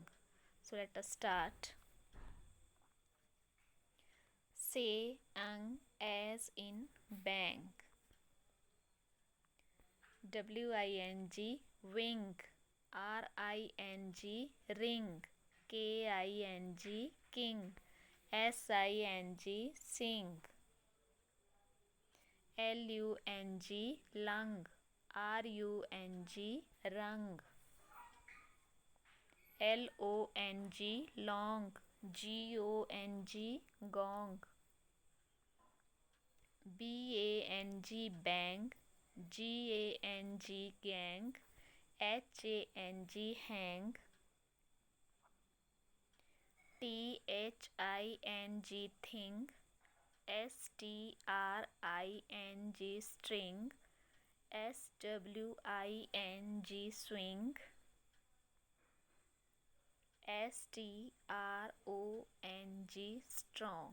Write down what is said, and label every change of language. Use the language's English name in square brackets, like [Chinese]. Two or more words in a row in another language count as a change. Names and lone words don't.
[English] So let us start. Say as in bank. WING wing. RING ring. KING king. SING sing. LUNG lung. RUNG rung. LONG long. GONG gong. BANG bang. GANG gang. HANG hang. THING thing. STRING string. SWING swing. STRONG strong.